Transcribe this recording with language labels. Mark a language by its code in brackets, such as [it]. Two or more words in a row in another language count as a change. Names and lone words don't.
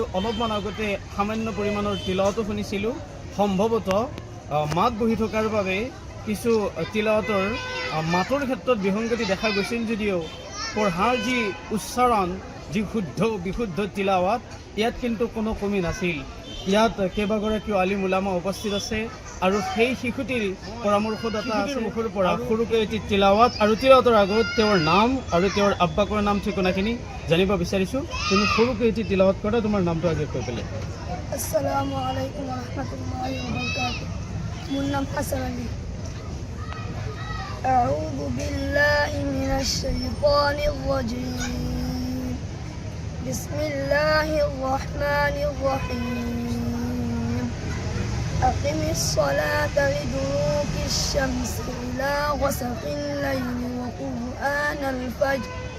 [as] অলপমান আগতে সামান্য পৰিমাণৰ তিলাৱতো শুনিছিলোঁ। সম্ভৱতঃ মাত বহি থকাৰ বাবে কিছু তিলাৱতৰ মাতৰ ক্ষেত্ৰত বিসংগতি দেখা গৈছিল যদিও পঢ়াৰ যি উচ্চাৰণ, যি শুদ্ধ বিশুদ্ধ তিলাৱাত, ইয়াত কিন্তু কোনো কমি নাছিল। ইয়াত কেইবাগৰাকীও আলিম উলামা উপস্থিত আছে আৰু সেই শিশুটিৰ পৰামৰ্শদাতা আছে। মুখৰ পৰা সৰুকৈ এটি তিলাৱাত আৰু তিলাৱাতৰ আগত তেওঁৰ নাম আৰু তেওঁৰ আব্বাকৰ নাম ঠিকনাখিনি জানিব বিচাৰিছোঁ। তুমি সৰুকৈ এটি তিলাৱাত কৰা, তোমাৰ নামটো আগে কৈ পেলাই। [ar] السلام عليكم ورحمة الله وبركاته. [as] মোৰ নাম হাছান আলী। [ar] أعوذ بالله من الشيطان الرجيم. بسم الله الرحمن الرحيم. أقم الصلاة لدلوك الشمس إلى غسق الليل وقرآن الفجر.